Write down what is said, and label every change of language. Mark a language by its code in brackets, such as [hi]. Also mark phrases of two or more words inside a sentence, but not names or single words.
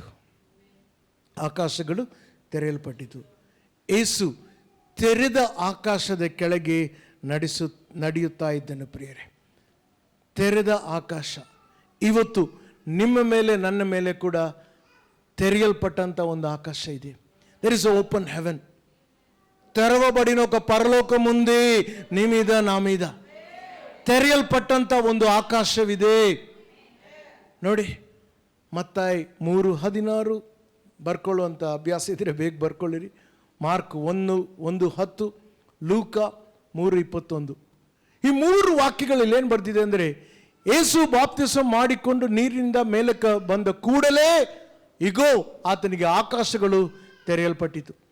[kn] ಆಕಾಶಗಳು ತೆರೆಯಲ್ಪಟ್ಟಿತು. ಯೇಸು ತೆರೆದ ಆಕಾಶದ ಕೆಳಗೆ ನಡೆಯುತ್ತಾ ಇದ್ದನು ಪ್ರಿಯರೇ. ತೆರೆದ ಆಕಾಶ ಇವತ್ತು ನಿಮ್ಮ ಮೇಲೆ ನನ್ನ ಮೇಲೆ ಕೂಡ తెరియల్పట్టంత ಒಂದು ఆకాశ ಇದೆ. [en] there is open heaven. [te] తెరవబడిన ఒక పరలోకం ఉంది నీ మీద నా మీద. [kn] తెరియల్పట్టంత ಒಂದು ಆಕಾಶವಿದೆ ನೋಡಿ. ಮತ್ತಾಯಿ 3:16 ಬರ್ಕೊಳ್ಳುವಂಥ ಅಭ್ಯಾಸ ಇದ್ರೆ ಬೇಗ ಬರ್ಕೊಳ್ಳಿರಿ. ಮಾರ್ಕ್ 1:10, ಲೂಕ 3:21. ಈ 3 ವಾಕ್ಯಗಳಲ್ಲಿ ಏನು ಬರ್ತಿದೆ ಅಂದರೆ, ಯೇಸು ಬಾಪ್ತಿಸ್ಮ ಮಾಡಿಕೊಂಡು ನೀರಿನಿಂದ ಮೇಲಕ್ಕೆ ಬಂದ ಕೂಡಲೇ ಇಗೋ ಆತನಿಗೆ ಆಕಾಶಗಳು ತೆರೆಯಲ್ಪಟ್ಟಿತು.